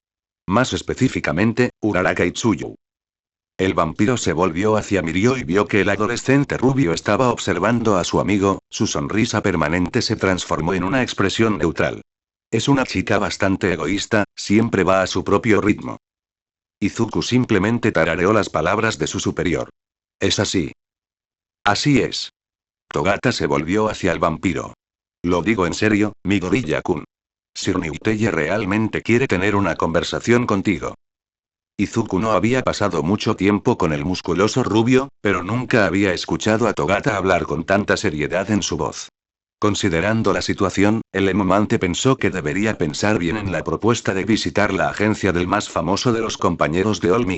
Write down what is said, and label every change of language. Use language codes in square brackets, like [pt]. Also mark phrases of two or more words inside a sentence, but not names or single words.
[es] Más específicamente, Uraraka y Tsuyu. El vampiro se volvió hacia Mirio y vio que el adolescente rubio estaba observando a su amigo, su sonrisa permanente se transformó en una expresión neutral. Es una chica bastante egoísta, siempre va a su propio ritmo. Izuku simplemente tarareó las palabras de su superior. Es así. Así es. Togata se volvió hacia el vampiro. Lo digo en serio, mi gorilla-kun. Sir Niuteye realmente quiere tener una conversación contigo. Izuku no había pasado mucho tiempo con el musculoso rubio, pero nunca había escuchado a Togata hablar con tanta seriedad en su voz. Considerando la situación, el emomante pensó que debería pensar bien en la propuesta de visitar la agencia del más famoso de los compañeros de All Might.